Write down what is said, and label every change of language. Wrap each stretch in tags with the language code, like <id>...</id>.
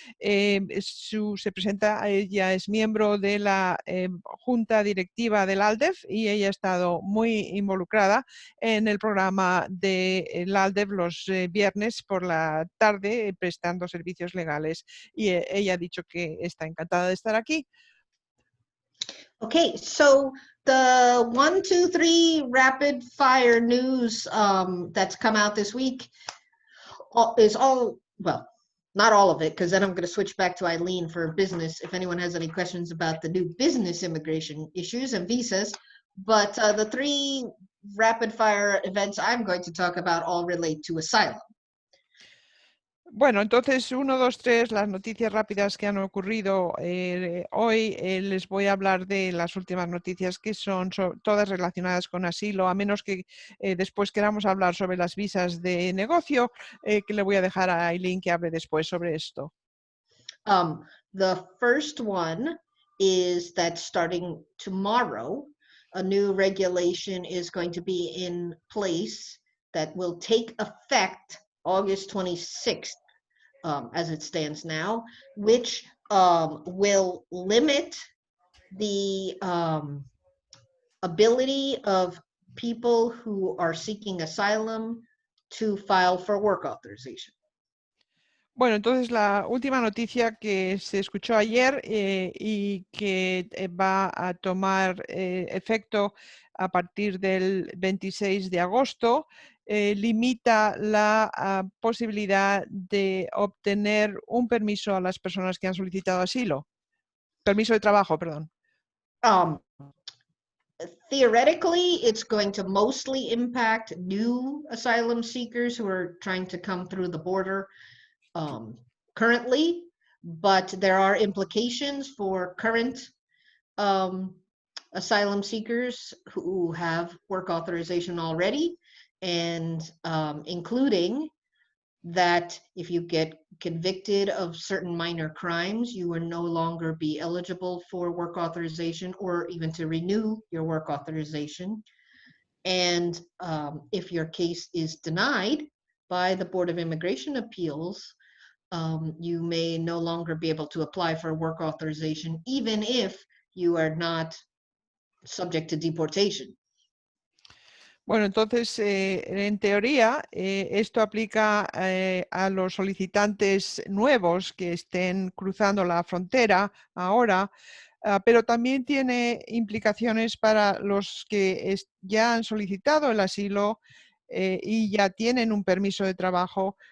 <es>Sue se presenta, ella es miembro de la junta directiva del ALDEF, y ella ha estado muy involucrada en el programa del ALDEF los viernes por la tarde, prestando servicios legales, y ella ha dicho que está encantada de estar aquí.</es> <en>Okay, so the 1, 2, 3 rapid fire news that's come out this week is all, well, not all of it, because then I'm going to switch back to Eileen for business if anyone has any questions about the new business immigration issues and visas. But the 3 rapid fire events I'm going to talk about all relate to asylum.</en> <es>Bueno, entonces, 1, 2, 3, las noticias rápidas que han ocurrido hoy. Les voy a hablar de las últimas noticias que son todas relacionadas con asilo, a menos que después queramos hablar sobre las visas de negocio, que le voy a dejar a Aileen que hable después sobre esto.</es> <en>The first one is that starting tomorrow, a new regulation is going to be in place that will take effect August 26th, as it stands now, which will limit the ability of people who are seeking asylum to file for work authorization.</en> <es>Bueno, entonces la última noticia que se escuchó ayer y que va a tomar efecto a partir del 26 de agosto limita la posibilidad de obtener un permiso a las personas que han solicitado asilo. Permiso de trabajo, perdón.</es> <en>Theoretically, it's going to mostly impact new asylum seekers who are trying to come through the border currently, but there are implications for current asylum seekers who have work authorization already, and including that if you get convicted of certain minor crimes, you will no longer be eligible for work authorization or even to renew your work authorization. And if your case is denied by the Board of Immigration Appeals, you may no longer be able to apply for work authorization, even if you are not subject to deportation.</en> <es>Bueno, entonces, en teoría, esto aplica a los solicitantes nuevos que estén cruzando la frontera ahora, pero también tiene implicaciones para los que ya han solicitado el asilo y ya tienen un permiso de trabajo.</es>